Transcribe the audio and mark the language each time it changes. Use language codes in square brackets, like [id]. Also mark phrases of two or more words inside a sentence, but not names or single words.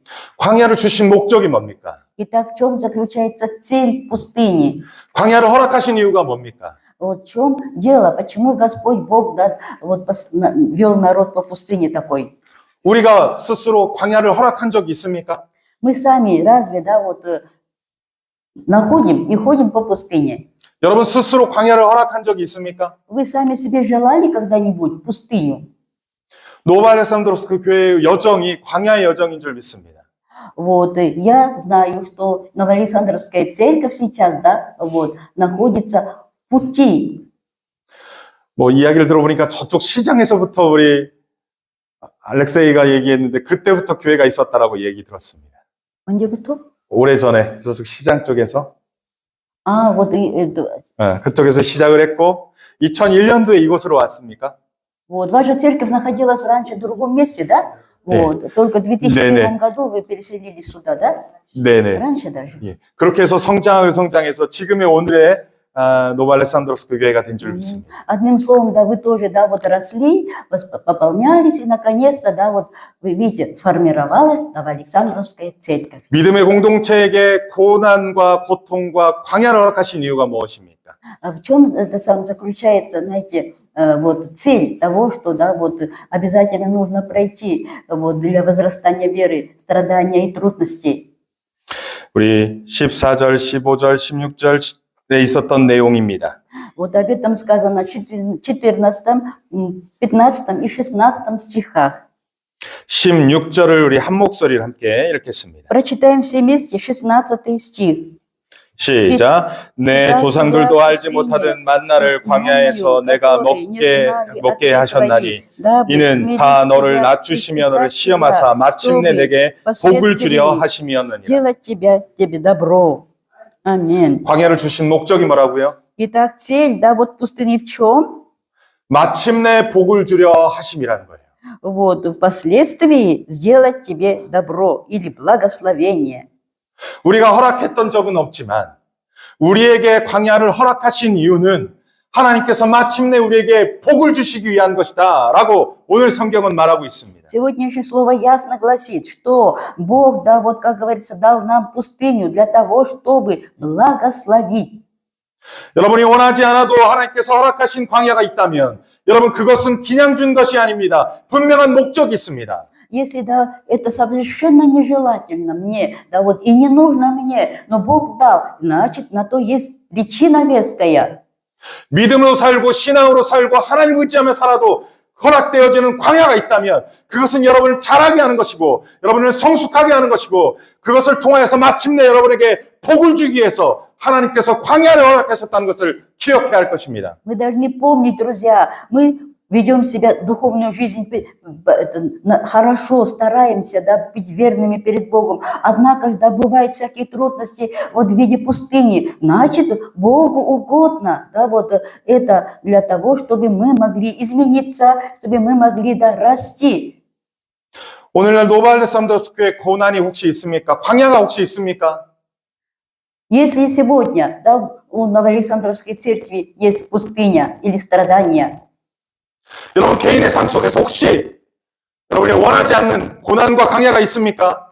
[ko] 광야를 주신 목적이 뭡니까? [ru] Итак, в чем заключается цель пустыни? 광야를 허락하신 이유가 뭡니까? Вот в чем дело? Почему Господь Бог, да, вот вел народ по пустыне такой? [ko] 우리가 스스로 광야를 허락한 적이 있습니까? [ru] Мы сами разве, да, вот находим и ходим по пустыне? [ko] 여러분 스스로 광야를 허락한 적이 있습니까? [ru] Вы сами себе желали когда-нибудь пустыню? [ko] 노바 알렉산드로스 그 교회의 여정이 광야의 여정인 줄 믿습니다. [ru] Вот, я знаю, что Новоалександровская церковь сейчас, да, вот, находится в пути. [ko] 뭐 이야기를 들어보니까 저쪽 시장에서부터 우리 알렉세이가 얘기했는데 그때부터 교회가 있었다라고 얘기 들었습니다. 언제부터? 오래전에 저쪽 시장 쪽에서 [ru] 아, вот, [ko] 그쪽에서 시작을 했고 2001년도에 이곳으로 왔습니까? [ru] вот, ваша церковь находилась раньше в другом месте, да? Вот, только в 2001 году вы переселились сюда, да? [ko] 네네. [ru] Раньше даже. [ko] 예. 그렇게 해서 성장해서 지금의 오늘의 노바 알렉산드로스 교회가 된 줄 믿습니다. [ru] Одним словом, да, вы тоже, да, вот росли, пополнялись, и наконец-то, да, вот вы видите, сформировалась Новоалександровская церковь. [ko] 믿음의 공동체에게 고난과 고통과 광야를 허락하신 이유가 무엇입니까? [ru] В чем это сам заключается, знаете, вот цель того, что, да, вот обязательно нужно пройти вот для возрастания веры, страдания и трудностей. [ko] 우리 14절, 15절, 16절에 있었던 내용입니다. [ru] Вот об этом сказано в 14, 15 и 16 стихах. [ko] 16절을 우리 한 목소리를 함께 읽겠습니다. [ru] Прочитаем все вместе 16 стих. [ko] 시작. 내 조상들도 알지 못하던 만나를 광야에서 내가 먹게 하셨나니 이는 다 너를 낮추시며 너를 시험하사 마침내 내게 복을 주려 하심이었느니라. [ru] сделать тебе добро. Аминь. [ko] 광야를 주신 목적이 뭐라고요? [ru] Итак, цель, да, вот пустыни в чем? [ko] 마침내 복을 주려 하심이라는 거예요. [ru] Вот, впоследствии сделать тебе добро или благословение. [ko] 우리가 허락했던 적은 없지만 우리에게 광야를 허락하신 이유는 하나님께서 마침내 우리에게 복을 주시기 위한 것이다 라고 오늘 성경은 말하고 있습니다. [ru] Сегодняшнее слово ясно гласит, что Бог, да, вот как говорится, дал нам пустыню для того, чтобы благословить. [ko] 여러분이 원하지 않아도 하나님께서 허락하신 광야가 있다면 여러분 그것은 그냥 준 것이 아닙니다. 분명한 목적이 있습니다. [ru] Если, да, это совершенно нежелательно мне, да, вот и не нужно мне, но Бог дал, значит, на то есть причина веская. [ko] 믿음으로 살고 신앙으로 살고 하나님을 의지하며 살아도 허락되어지는 광야가 있다면 그것은 여러분을 자라게 하는 것이고 여러분을 성숙하게 하는 것이고 그것을 통하여서 마침내 여러분에게 복을 주기 위해서 하나님께서 광야를 허락하셨다는 것을 기억해야 할 것입니다. [ru] Мы должны помнить, друзья, мы ведем себя, духовную жизнь хорошо, стараемся, да, быть верными перед Богом. Однако, когда бывают всякие трудности вот в виде пустыни, значит, Богу угодно, да, вот это для того, чтобы мы могли измениться, чтобы мы могли, да, расти. [ko] 오늘날 노바알레산더스 교회 고난이 혹시 있습니까? 광야가 혹시 있습니까? [ru] Если сегодня, да, у Новоалександровской церкви есть пустыня или страдания, [ko] 여러분 개인의 삶 속에서 혹시 여러분이 원하지 않는 고난과 광야가 있습니까?